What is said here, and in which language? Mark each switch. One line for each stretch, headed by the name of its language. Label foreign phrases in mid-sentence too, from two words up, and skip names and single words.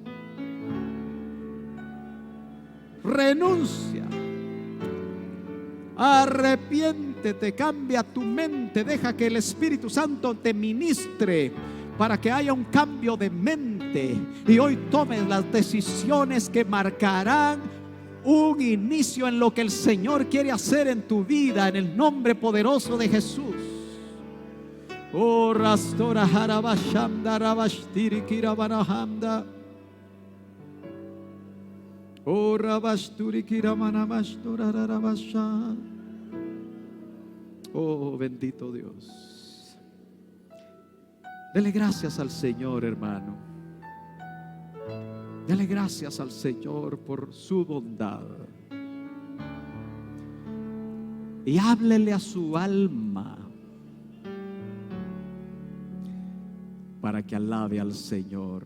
Spanish: Renuncia, arrepiéntete, cambia tu mente, deja que el Espíritu Santo te ministre para que haya un cambio de mente y hoy tomes las decisiones que marcarán un inicio en lo que el Señor quiere hacer en tu vida, en el nombre poderoso de Jesús. Oh, rastora harabashanda rabashtiri kirabanahanda. Oh, rabashturi kiramanamashtora rabasha. Oh, bendito Dios. Dele gracias al Señor, hermano. Dele gracias al Señor por su bondad. Y háblele a su alma para que alabe al Señor.